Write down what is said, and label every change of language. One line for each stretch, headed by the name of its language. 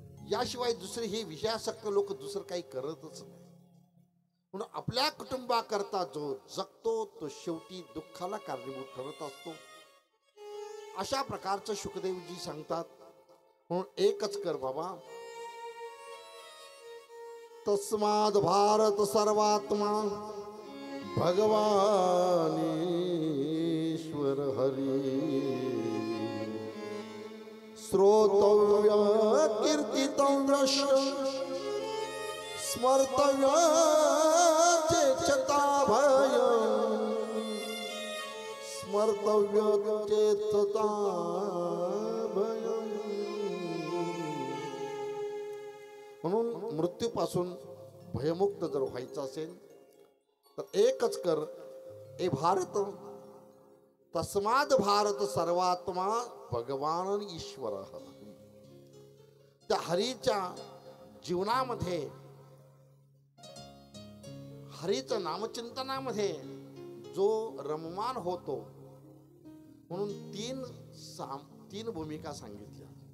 Marathi: याशिवाय दुसरी ही विषयासक्त लोक दुसरं काही करतच नाही. म्हणून आपल्या कुटुंबाकरता जो जगतो तो शेवटी दुःखाला कारणीभूत ठरत असतो. अशा प्रकारचं शुकदेवजी सांगतात. म्हणून एकच कर बाबा.
Sanskrit: तस्माद भारत सर्वात्मा भगवानीश्वर हरी श्रोतव्य कीर्तितव्य स्मर्तव्य चेतता भय स्मर्तव्य चेतता भय.
Marathi: म्हणून मृत्यूपासून भयमुक्त जर व्हायचं असेल तर एकच कर.
Sanskrit: ए भारत तस्माद भारत सर्वात्मा भगवान ईश्वर.
Marathi: त्या हरीच्या जीवनामध्ये हरीचं नामचिंतनामध्ये जो रममान होतो म्हणून तीन भूमिका सांगितल्या.